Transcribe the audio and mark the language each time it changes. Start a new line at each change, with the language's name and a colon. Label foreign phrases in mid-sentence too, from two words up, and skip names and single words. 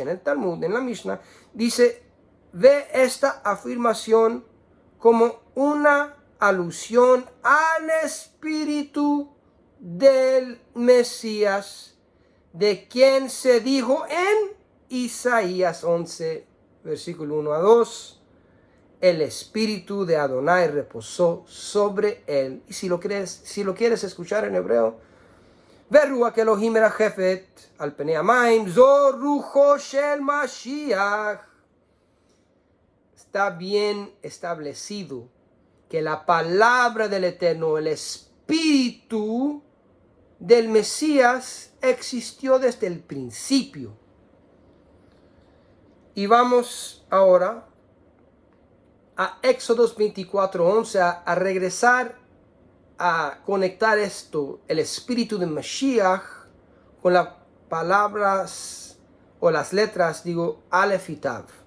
Spanish: en el Talmud, en la Mishnah, dice, ve esta afirmación como una alusión al espíritu del Mesías, de quien se dijo en Isaías 11, versículo 1 a 2, el espíritu de Adonai reposó sobre él. Y si lo quieres escuchar en hebreo,
Hebrew: ורוח אלוהים מרחפת על פני המים, זו רוחו של משיח.
Spanish: Está bien establecido que la palabra del Eterno, el espíritu del Mesías, existió desde el principio. Y vamos ahora a Éxodo 24:11, a regresar a conectar esto, el espíritu de Mashiach, con las palabras o las letras, Aleph y Tav.